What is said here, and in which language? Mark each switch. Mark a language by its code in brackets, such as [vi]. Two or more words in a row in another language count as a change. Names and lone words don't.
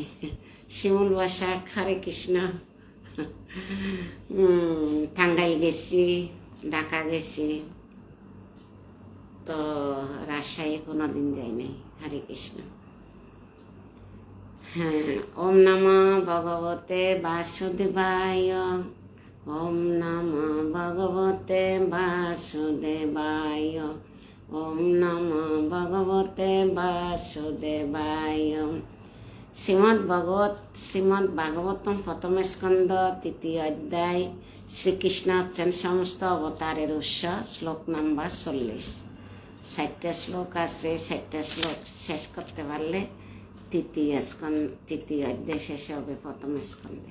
[bn] শিমুল বাসা। হরে কৃষ্ণ। টাঙ্গাইল গেছি, ঢাকা গেছি, তো রাজশাহী কোনোদিন যাইনি। হরে কৃষ্ণ। হ্যাঁ, [sa] ওম নমঃ ভগবতে বাসুদেবায়। ওম নমঃ ভগবতে বাসুদেবায়। ওম নমঃ ভগবতে বাসুদেবায়। [bn] শ্রীমদ্ ভাগবতম প্রথম স্কন্ধ 3য় অধ্যায়। শ্রীকৃষ্ণ হচ্ছেন সমস্ত অবতারের উৎস। শ্লোক নাম্বার 40। 4টা শ্লোক আছে, 4টা শ্লোক শেষ করতে পারলে 3য় অধ্যায় শেষ হবে প্রথম স্কন্ধে।